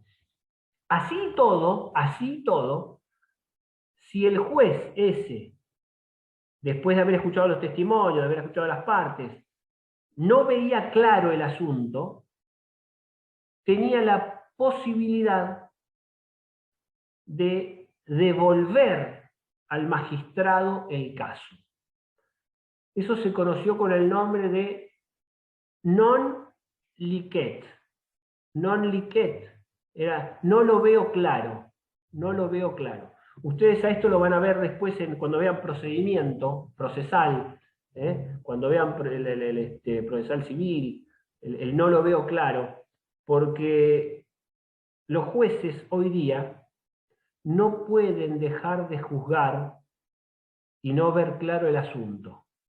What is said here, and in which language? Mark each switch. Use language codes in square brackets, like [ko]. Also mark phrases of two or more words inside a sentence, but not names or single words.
[es] Así todo, si el juez ese, después de haber escuchado los testimonios, de haber escuchado las partes, no veía claro el asunto, tenía la posibilidad de devolver al magistrado el caso. Eso se conoció con el nombre de [la] non licet. Non licet [es] era no lo veo claro, no lo veo claro. Ustedes a esto lo van a ver después cuando vean procedimiento procesal, Cuando vean procesal civil, el no lo veo claro, porque los jueces hoy día no pueden dejar de juzgar y no ver claro el asunto.